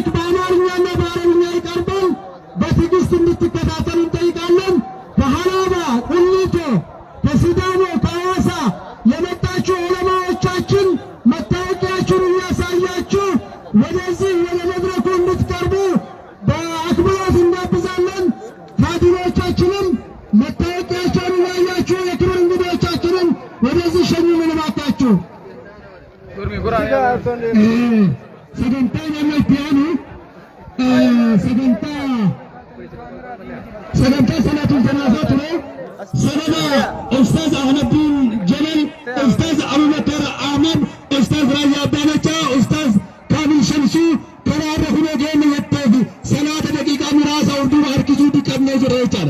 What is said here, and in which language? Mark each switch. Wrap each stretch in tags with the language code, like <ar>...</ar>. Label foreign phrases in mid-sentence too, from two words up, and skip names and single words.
<am>በአማርኛና በአረብኛ ይቀርባል። በትዕግስት እንድትከታተሉ እንጠይቃለን። ከሀላባ ቁሊቶ፣ ከሲዳሞ፣ ከሐዋሳ የመጣችሁ ዑለማዎቻችን መታወቂያችሁን እያሳያችሁ ወደዚህ ወደ መድረኩ እንድትቀርቡ በአክብሮት እንጋብዛለን። ካድሬዎቻችንም መታወቂያቸውን እያያችሁ የክብር እንግዶቻችንን ወደዚህ ሸኙልን እባካችሁ።</am> <om>sagantaan ammaltti aanu sagantaa</om> <ar>صلاة الجنازة</ar> <om>ture sababa Ustaaz Ahmadiin Jalal, Ustaaz Abubakar Ahmad, Ustaaz Raayyaa Abbaalachaa, Ustaaz Kaamil Shamsuu karaa irra kunoo geenya jetteef salaata daqiiqaa muraasa hordofuu harkisuu dhiqabnee jira jechaadha.</om>